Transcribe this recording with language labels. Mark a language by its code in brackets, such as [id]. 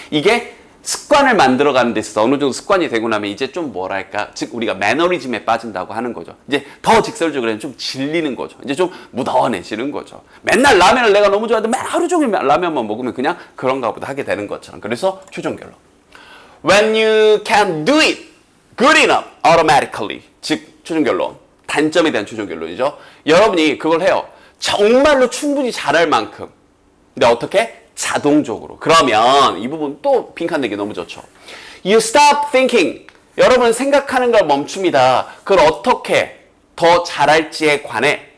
[ko] 이게 습관을 만들어가는 데 있어서 어느 정도 습관이 되고 나면 이제 좀 뭐랄까, 즉 우리가 매너리즘에 빠진다고 하는 거죠. 이제 더 직설적으로 좀 질리는 거죠. 이제 좀 무던해지는 거죠. 맨날 라면을 내가 너무 좋아하는데 맨 하루 종일 라면만 먹으면 그냥 그런가 보다 하게 되는 것처럼. 그래서 최종 결론. [en] When you can do it good enough automatically. [ko] 즉 최종 결론. 단점에 대한 최종 결론이죠. 여러분이 그걸 해요. 정말로 충분히 잘할 만큼. 근데 어떻게? 자동적으로. 그러면 이 부분 또 빈칸 내기 너무 좋죠. [en] You stop thinking. [ko] 여러분 생각하는 걸 멈춥니다. 그걸 어떻게 더 잘할지에 관해.